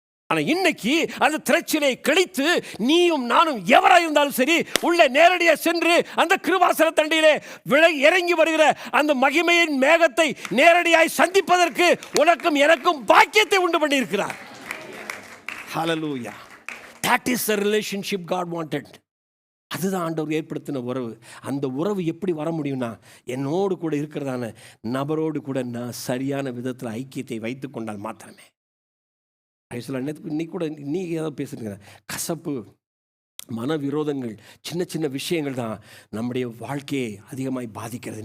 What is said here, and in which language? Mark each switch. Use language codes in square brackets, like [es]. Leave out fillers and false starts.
[ta] ஆனால் இன்னைக்கு அந்த திரைச்சிலை கிழித்து நீயும் நானும் எவராக இருந்தாலும் சரி உள்ள நேரடியாக சென்று அந்த கிருபாசன தண்டியிலே இறங்கி வருகிற அந்த மகிமையின் மேகத்தை நேரடியாய் சந்திப்பதற்கு உனக்கும் எனக்கும் பாக்கியத்தை உண்டு பண்ணி இருக்கிறார். ஹல்லேலூயா. [en] That is the relationship God wanted. [ta] அதுதான் ஆண்டவர் ஏற்படுத்தின உறவு. அந்த உறவு எப்படி வர முடியும்னா, என்னோடு கூட இருக்கிறதான நபரோடு கூட நான் சரியான விதத்தில் ஐக்கியத்தை வைத்து கொண்டால் மாத்திரமே. இன்னைக்கு கூட நீ ஏதாவது பேசுறீங்க, கசப்பு, மன விரோதங்கள், சின்ன சின்ன விஷயங்கள் தான் நம்முடைய வாழ்க்கையை அதிகமாக பாதிக்கிறது.